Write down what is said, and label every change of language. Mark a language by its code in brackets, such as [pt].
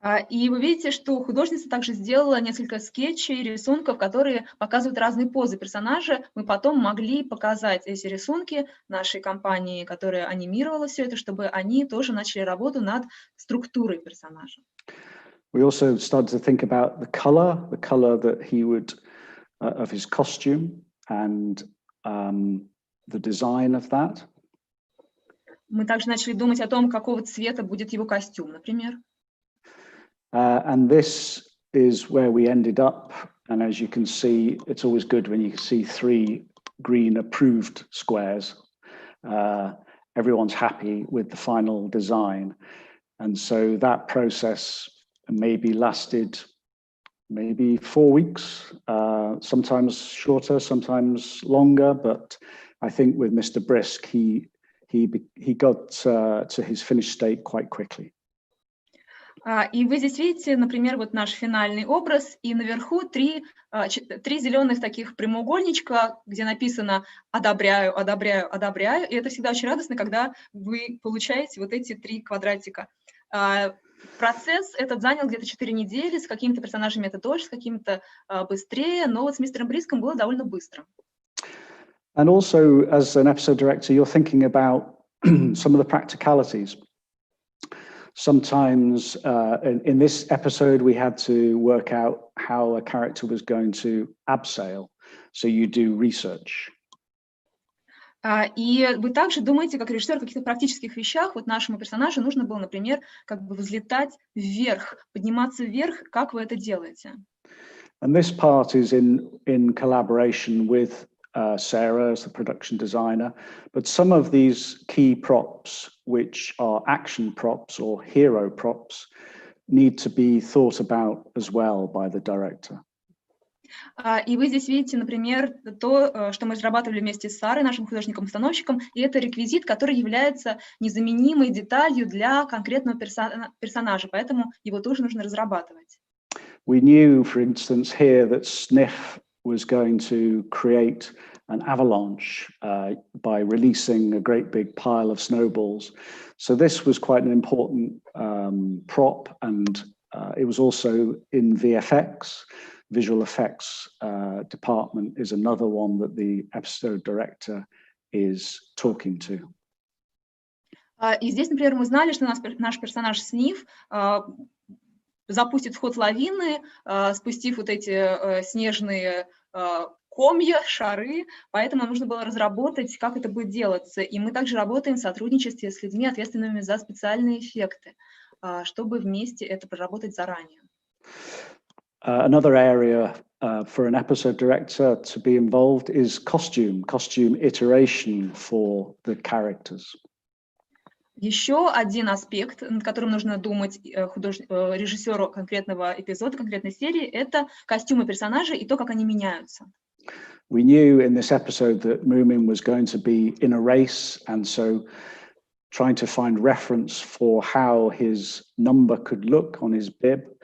[ru] И вы видите, что художница также сделала несколько скетчей, рисунков, которые показывают разные позы персонажа. Мы потом могли показать эти рисунки нашей компании, которая анимировала все это, чтобы они тоже начали работу над структурой персонажа. [en] We also started to think about the color that he would, of his costume, and the design of that. [ru] Мы также начали думать о том, какого цвета будет его костюм, например. [en] And this is where we ended up. And as you can see, it's always good when you see 3 green approved squares. Everyone's happy with the final design. And so that process maybe lasted 4 weeks, sometimes shorter, sometimes longer. But I think with Mr. Brisk, he got to his finished state quite quickly. [ru] И вы здесь видите, например, вот наш финальный образ, и наверху 3 зеленых таких прямоугольничка, где написано «одобряю, одобряю, одобряю», и это всегда очень радостно, когда вы получаете вот эти 3 квадратика. Процесс этот занял где-то 4 недели, с какими-то персонажами это дольше, с какими-то быстрее, но вот с мистером Бриском было довольно быстро. [en] And also, as an episode director, you're thinking about some of the practicalities. Sometimes in this episode, we had to work out how a character was going to abseil. So you do research. [ru] И вы также думаете, как режиссер, о каких-то практических вещах. Вот нашему персонажу нужно было, например, как бы взлетать вверх, подниматься вверх. Как вы это делаете? [en] And this part is in collaboration with Sarah as the production designer, but some of these key props, which are action props or hero props, need to be thought about as well by the director. [ru] И вы здесь видите, например, то, что мы разрабатывали вместе с Сарой, нашим художником-постановщиком, и это реквизит, который является незаменимой деталью для конкретного персонажа, поэтому его тоже нужно разрабатывать. [en] We knew, for instance, here that Sniff was going to create an avalanche by releasing a great big pile of snowballs. So this was quite an important prop, and it was also in VFX. Visual effects department is another one that the episode director is talking to. [ru] И здесь, например, мы знали, что наш персонаж Сниф запустит ход лавины, спустив вот эти снежные комья, шары, поэтому нужно было разработать, как это будет делаться. И мы также работаем в сотрудничестве с людьми, ответственными за специальные эффекты, чтобы вместе это проработать заранее. [en] Another area for an episode director to be involved is costume iteration for the characters. [ru] Еще один аспект, над которым нужно думать режиссеру конкретного эпизода, конкретной серии, это костюмы персонажей и то, как они меняются. [en] We knew in this episode that Moomin was going to be in a race, and so trying to find reference for how his number could look on his bib.